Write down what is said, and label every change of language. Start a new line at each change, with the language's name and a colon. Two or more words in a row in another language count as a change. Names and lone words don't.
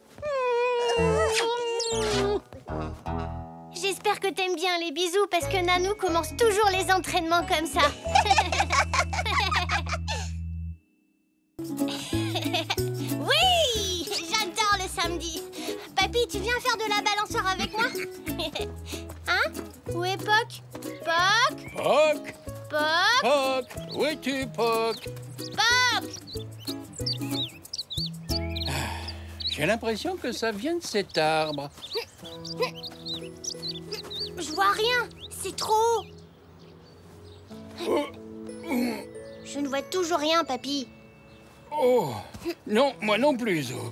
French: J'espère que t'aimes bien les bisous parce que Nanou commence toujours les entraînements comme ça. Oui, j'adore le samedi. Papy, tu viens faire de la balançoire avec moi? Hein? Où est Poc? Poc? Poc! Poc? Poc! Où es-tu, Poc? Poc! J'ai l'impression que ça vient de cet arbre. Je vois rien, c'est trop haut. Je ne vois toujours rien, papy. Oh! Non, moi non plus, Zo.